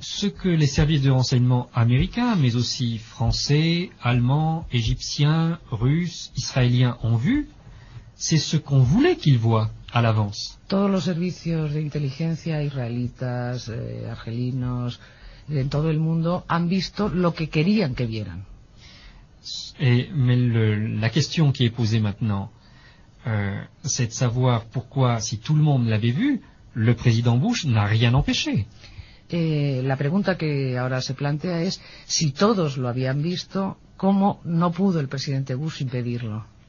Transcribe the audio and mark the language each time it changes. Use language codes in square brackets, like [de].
[fr] Ce que les services de renseignement américains, mais aussi français, allemands, égyptiens, russes, israéliens ont vu, c'est ce qu'on voulait qu'ils voient à l'avance. [es] Todos los servicios de inteligencia israelitas, argelinos, en todo el mundo han visto lo que querían que vieran. [fr] Mais la question qui est posée maintenant, c'est de savoir pourquoi, si tout le monde l'avait vu, le président Bush n'a rien empêché. [es] La pregunta que ahora se plantea es, si todos lo habían visto, ¿cómo no pudo el presidente Bush impedirlo?